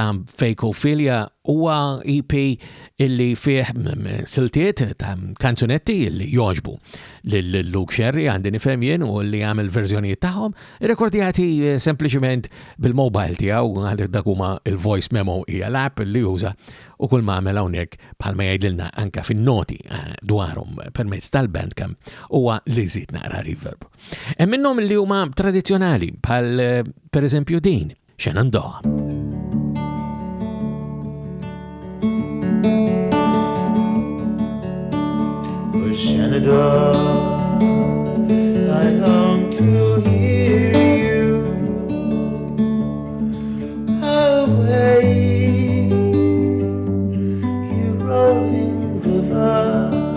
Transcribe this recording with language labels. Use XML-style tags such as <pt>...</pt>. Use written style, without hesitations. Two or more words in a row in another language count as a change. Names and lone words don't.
<mt>Fake Ophelia huwa EP illi fih siltiet ta' kanzunetti illi joġbu lil Luke Sherry għandi nifhem jien u li għamel verżjonijiet tagħhom irrekordjati sempliċement bil-mobile tiegħu għal dak huma il-</mt> <en>voice memo</en> <mt>hija l-app li juża u kull ma għamel hawnhekk bħalma jgħidilna anke fin-noti dwarhom permezz tal-Bandcamp huwa li żid naqra reverb. Hemm minnhom li huma tradizzjonali bħal pereżempju din Shenandoah.</mt> <en>Shenandoah, I long to hear you away, you rolling river.</en>